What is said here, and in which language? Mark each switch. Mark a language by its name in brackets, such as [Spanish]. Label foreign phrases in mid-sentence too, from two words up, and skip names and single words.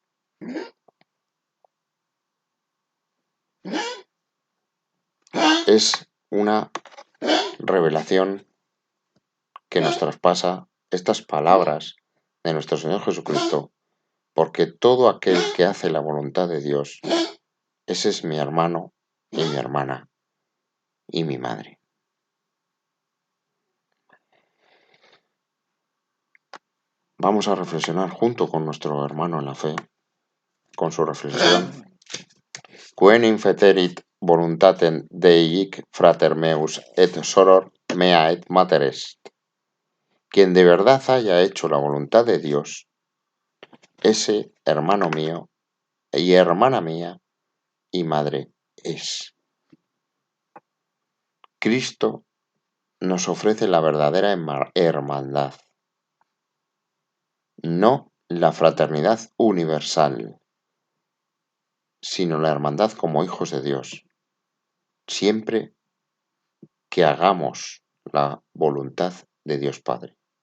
[Spanish] Es una revelación que nos traspasa estas palabras de nuestro Señor Jesucristo, porque todo aquel que hace la voluntad de Dios, ese es mi hermano y mi hermana y mi madre. Vamos a reflexionar junto con nuestro hermano en la fe, con su reflexión. [Latin] Quem infeterit voluntatem Dei frater meus et soror mea et mater est. [Spanish] Quien de verdad haya hecho la voluntad de Dios, ese hermano mío y hermana mía y madre es. Cristo nos ofrece la verdadera hermandad, no la fraternidad universal, sino la hermandad como hijos de Dios, siempre que hagamos la voluntad de Dios Padre.